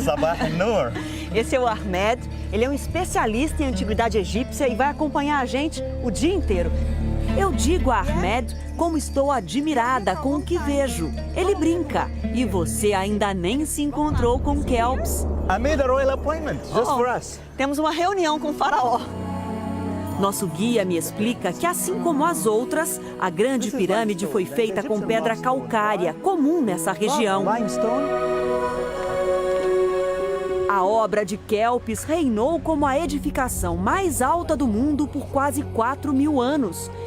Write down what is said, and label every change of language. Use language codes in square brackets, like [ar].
[ar] Sabah al-Nur. [pt] Esse é o Ahmed, ele é um especialista em antiguidade egípcia e vai acompanhar a gente o dia inteiro. Eu digo a Ahmed como estou admirada com o que vejo. Ele brinca. E você ainda nem se encontrou com Kelps. [en] I made a royal appointment just for us. [pt] Temos uma reunião com o faraó. Nosso guia me explica que, assim como as outras, a grande pirâmide foi feita com pedra calcária, comum nessa região. [en] Limestone. [pt] A obra de Kelps reinou como a edificação mais alta do mundo por quase 4.000 anos.